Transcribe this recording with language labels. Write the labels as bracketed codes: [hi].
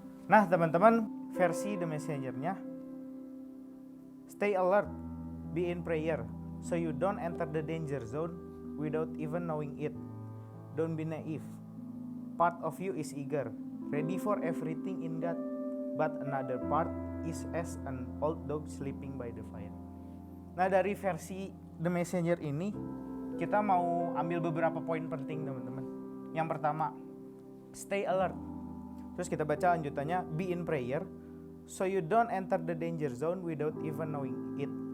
[id] Nah teman-teman, versi The Messenger-nya, [en] stay alert, be in prayer, so you don't enter the danger zone without even knowing it. Don't be naive. Part of you is eager, ready for everything in God, but another part is as an old dog sleeping by the fire. [id] Nah dari versi The Messenger ini kita mau ambil beberapa poin penting teman-teman. Yang pertama, [en] stay alert. [id] Terus kita baca lanjutannya, [en] be in prayer, so you don't enter the danger zone without even knowing it.